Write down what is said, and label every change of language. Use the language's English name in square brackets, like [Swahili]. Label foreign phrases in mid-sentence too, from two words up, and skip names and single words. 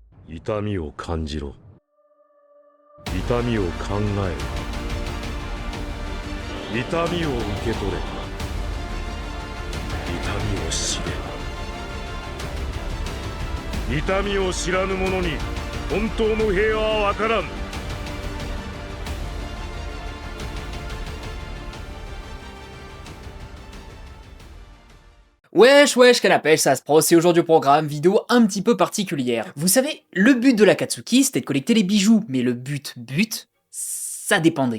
[Japanese] 痛みを感じろ。痛みを考えろ。痛みを受け取れ。痛みを知れ。痛みを知らぬ者に本当の平和は分からん。 [French] Wesh, quelle appelle ça se pro, c'est aujourd'hui au programme, vidéo un petit peu particulière. Vous savez, le but de l'Akatsuki, c'était de collecter les bijoux, mais le but, ça dépendait.